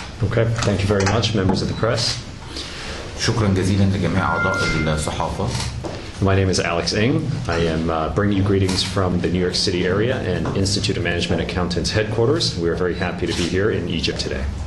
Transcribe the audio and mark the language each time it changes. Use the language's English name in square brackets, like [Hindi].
[English] Okay, thank you very much, members of the press. [Arabic] شكرا جزيلا لجميع أعضاء الصحافة. [English] My name is Alex Ng. I am bringing you greetings from the New York City area and Institute of Management Accountants headquarters. We are very happy to be here in Egypt today.